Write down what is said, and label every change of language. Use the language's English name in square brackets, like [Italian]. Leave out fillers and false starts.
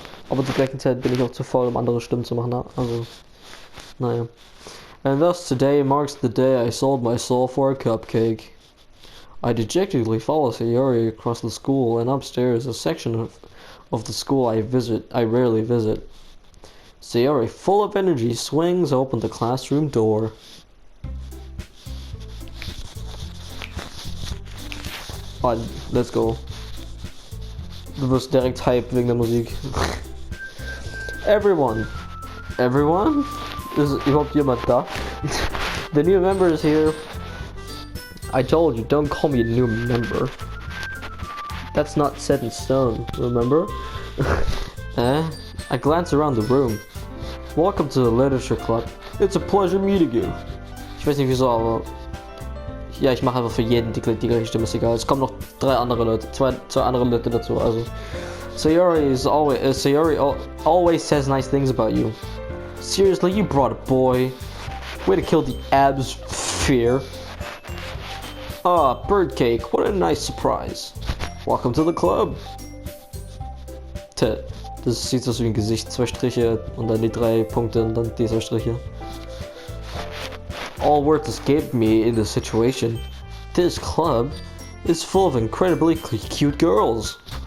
[German] Aber zur gleichen Zeit bin ich auch zu faul, um andere Stimmen zu machen. Also, naja. [English] And thus today marks the day I sold my soul for a cupcake. I dejectedly follow Sayori across the school and upstairs, a section of the school I rarely visit. Sayori, full of energy, swings open the classroom door. Let's go. [German] Du wirst direkt hype wegen der Musik. [English] Everyone? [German] Ist überhaupt jemand da? [English] The new member is here. I told you, don't call me a new member. That's not set in stone, remember? I glance around the room. welcome to the Literature Club. It's a pleasure meeting you. [German] Ich weiß nicht wieso, aber ja, ich mache einfach für jeden die gleiche Stimme, ist egal. Es kommen noch zwei andere Leute dazu, also. [English] Sayori always says nice things about you. Seriously, you brought a boy. Way to kill the atmosphere. Ah, Birdcake, what a nice surprise. Welcome to the club. [German] Das sieht aus wie ein Gesicht, 2 Striche und dann die 3 Punkte und dann diese Striche. [English] All words escaped me in this situation. This club is full of incredibly cute girls.